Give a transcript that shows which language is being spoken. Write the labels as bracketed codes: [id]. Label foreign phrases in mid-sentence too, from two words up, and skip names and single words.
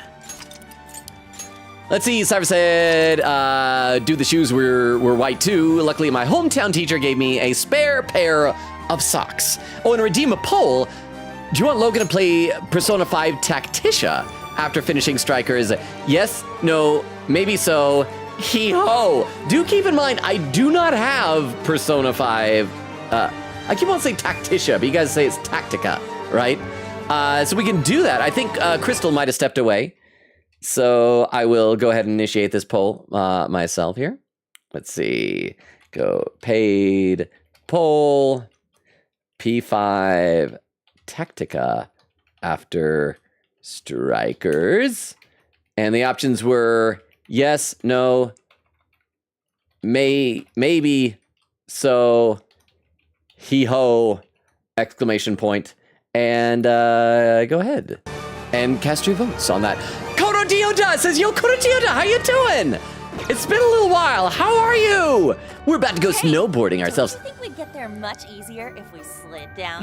[en] Let's see, Cypher said, do the shoes were white too. Luckily, my hometown teacher gave me a spare pair of socks. Oh, and redeem a poll. Do you want Logan to play Persona 5 Tacticia after finishing Strikers? Yes, no, maybe so. Hee-ho. Do keep in mind, I do not have Persona 5. I keep on saying Tacticia, but you guys say it's Tactica, right? So we can do that. I think Crystal might have stepped away. So I will go ahead and initiate this poll myself here. Let's see. Go paid poll P5 Tactica after Strikers. And the options were yes, no, maybe, so, hee-ho, exclamation point. And go ahead and cast your votes on that. Kodo Dioda says, yo, Kodo Dioda, how you doing? It's been a little while. How are you? We're about to go snowboarding ourselves. Do you think we'd get there much easier if we slid down?